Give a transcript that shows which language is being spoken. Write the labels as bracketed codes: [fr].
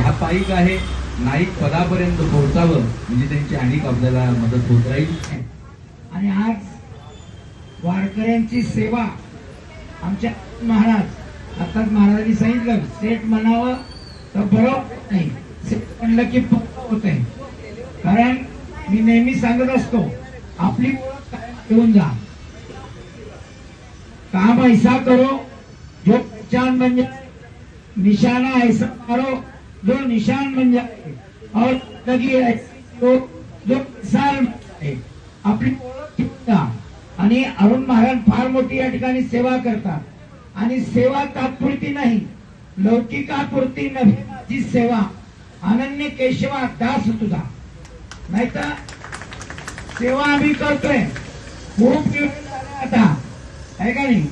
[mr] हा पायिक आहे, नाईक पदापर्यंत पोहोचावं म्हणजे त्यांची अनेक आपल्याला मदत होत राहील. आणि आज वारकऱ्यांची सेवा आमच्या महाराज, आता महाराजांनी सांगितलं सेठ म्हणावं तर बरोबर नाही, सेठ म्हणलं की पक्क होत आहे. कारण मी नेहमी सांगत असतो, आपली ओळख घेऊन जा, [hi] काम ऐसा करो जो पहचान बन जाए, निशाना ऐसा मारो जो निशान बन जाए, और लगी ऐसी हो जो मिसाल बन जाए. [mr] आपली ओळख घेऊन जा. आणि अरुण महाराज फार मोठी या ठिकाणी सेवा करतात. आणि सेवा तात्पुरती नाही, लौकिकापुरती नव्हे माझी सेवा, अनन्य केशवा दास तुझा. नाहीतर सेवा आम्ही करतोय खूप दिवस झाले आता, आहे का नाही?